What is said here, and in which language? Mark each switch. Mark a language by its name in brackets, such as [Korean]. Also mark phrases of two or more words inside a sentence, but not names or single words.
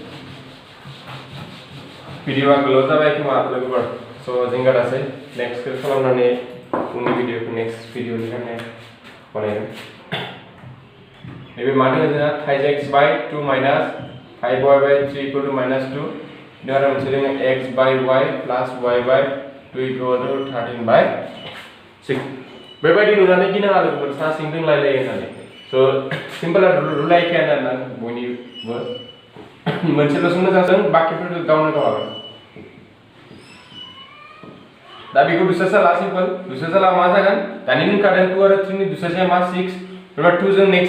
[Bodo] भिडिअआ गोलाव जाबाय खोमा लोगोफोर so जिंगा दासै नेक्स्ट खौ खालामनानै उननि भिडिअखौ नेक्स्ट भिडिअनि थाखाय बानायगोन नैबे मा दङ जोंहा [English] 5x by 2 minus 5y by 3 equal to minus 2 [Bodo] दा आरो मोनसे दङ [English] x by y plus y by 2 equal to 13 by 6 [Bodo] बेबायदि नुनानै गिनाङा लोगोफोर सा सिं दोंलायलायो होननानै so [English] simple rule [Bodo] एखेयानो आरोना बयनिबो मोनसेल'सो मोजां जों बाखिफोरखौ गावनो गाव हागोन दा बेखौ दुसरा सिम्पल दुसरा मा जागोन दानि नोंखादों 2 आरो 3 नि दुसरा मा 6 बेबा 2 जों नेक्स्ट